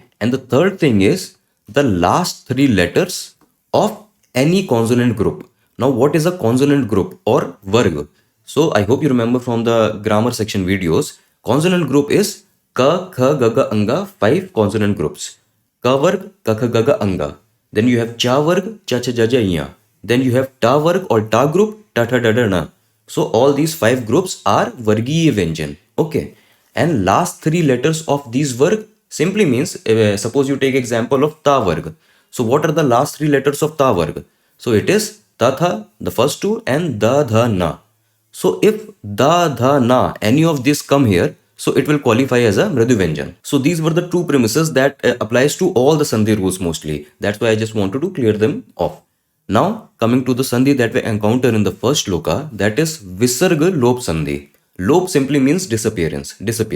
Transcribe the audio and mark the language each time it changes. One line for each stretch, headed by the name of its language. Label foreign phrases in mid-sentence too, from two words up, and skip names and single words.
English: And the third thing is the last three letters of any consonant group. Now what is a consonant group or varg? So I hope you remember from the grammar section videos. Consonant group is
Sanskrit: ka, kha, gaga, anga,
English: 5 consonant groups.
Sanskrit: Ka varg,
English: ka,
Sanskrit: kha, gaga, anga.
English: Then you have
Sanskrit: cha varg, cha, cha, ja, ja, ya.
English: Then you have
Sanskrit: ta varg
English: or ta group,
Sanskrit: ta, ta, da, da, na.
English: So all these 5 groups are
Sanskrit: vargiya vyanjan.
English: Okay. And last 3 letters of these varg simply means, suppose you take example of
Sanskrit: ta varg.
English: So what are the last 3 letters of
Sanskrit: ta varg?
English: So it is
Sanskrit: ta tha,
English: the first two, and
Sanskrit: da dha na.
English: So if
Sanskrit: da dha na,
English: any of these come here, so it will qualify as a
Sanskrit: mridu vyanjan.
English: So these were the two premises that applies to all the sandhi rules mostly. That's why I just wanted to clear them off. Now coming to the sandhi that we encounter in the first shloka, that is
Sanskrit: visarga lop sandhi.
English: Lop simply means disappearance, disappear.